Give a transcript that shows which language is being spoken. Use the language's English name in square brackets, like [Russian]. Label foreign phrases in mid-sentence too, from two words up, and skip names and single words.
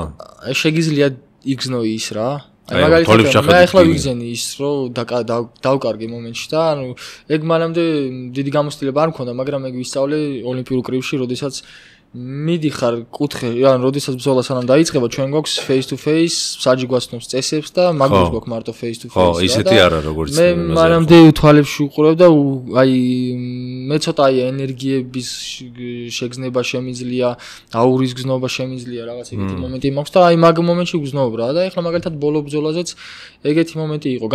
[Georgian] შეგიძლია იგზნო ის რა. აი მაგალითად მე ახლა ვიგზენი ის რომ დავკარგე მომენტში და ანუ ეგ მანამდე დიდი გამოცდილება არ მქონდა, მაგრამ ეგ ვისწავლე ოლიმპიურ კრივში, როდესაც მიდიხარ კუთხე, ანუ როდესაც ბრძოლა სანამ დაიწყება, ჩვენ გვაქვს [English] face to face, [Georgian] საჯი გვასწნობს წესებს და მაგას გვაქვს მარტო [English] face to face. [Georgian] ხო, ისეთი არა როგორც მე მანამდე თვალებში უყურებ და აი მე ცოტა აი ენერგიების შეგზნება შემიძლია, აურის გზნობა შემიძლია, რაღაც ეგეთი მომენტი მაქვს და აი მაგ მომენტში გზნობ რა და ეხლა მაგალითად ბოლო ბრძოლაზეც ეგეთი მომენტი იყო.